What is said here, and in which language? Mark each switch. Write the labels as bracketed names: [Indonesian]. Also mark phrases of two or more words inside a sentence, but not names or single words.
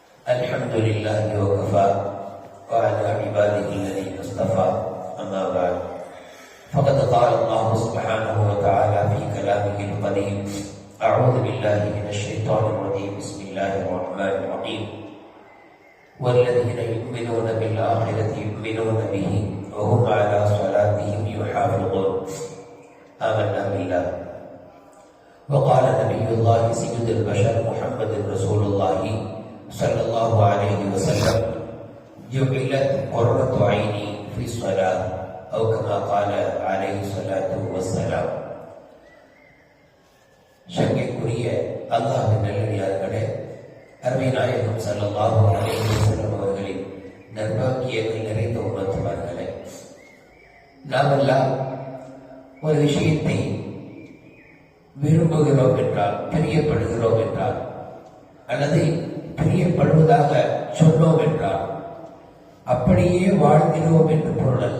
[Arabic] الحمد لله وكفى وعلى عباده الذين اصطفى أما بعد فقد قال الله سبحانه وتعالى في كلامه القديم أعوذ بالله من الشيطان الرجيم بسم الله الرحمن الرحيم والذين يؤمنون بالآخرة يؤمنون به وهم على صلاتهم يحافظون آمنا بالله. وقال نبي الله سيد البشر محمد رسول الله صلى الله عليه وسلم جعلت قرة عيني في الصلاة أو كما قال عليه الصلاة والسلام. [Tamil] சங்கைக்குரிய அல்லாஹ்வின் நல்லடியார்களே, அருமை நாயகம் [Arabic] صلى الله عليه وسلم [Tamil] அவர்களின் நற்பாக்கியங்கள் நிறைந்த உம்மத்துமார்களே, நாமெல்லாம் ஒரு விஷயத்தை விரும்புகிறோம் என்றால், பிரியப்படுகிறோம் என்றால், அல்லது பிரியப்படுவதாக சொன்னோம் என்றால் அப்படியே வாழ்கிறோம் என்று பொருள் அல்ல.